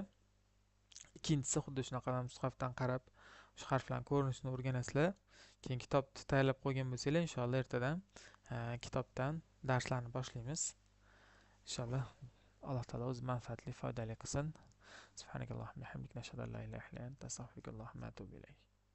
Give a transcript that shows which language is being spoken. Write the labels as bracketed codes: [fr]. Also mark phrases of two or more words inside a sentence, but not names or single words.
[uz] Ikkinchisi xuddi shunaqa mushafdan qarab, shu harflarning ko'rinishini o'rganasizlar. Keyin kitobni tayyorlab qo'ygan bo'lsanglar, inshaalloh ertadan kitobdan darslarni boshlaymiz. Inshaalloh Alloh taolo o'z manfaatli, foydali qilsin. [ar] سبحانك اللهم بحمدك نشهد أن لا إله إلا أنت أستغفرك وأتوب إليك.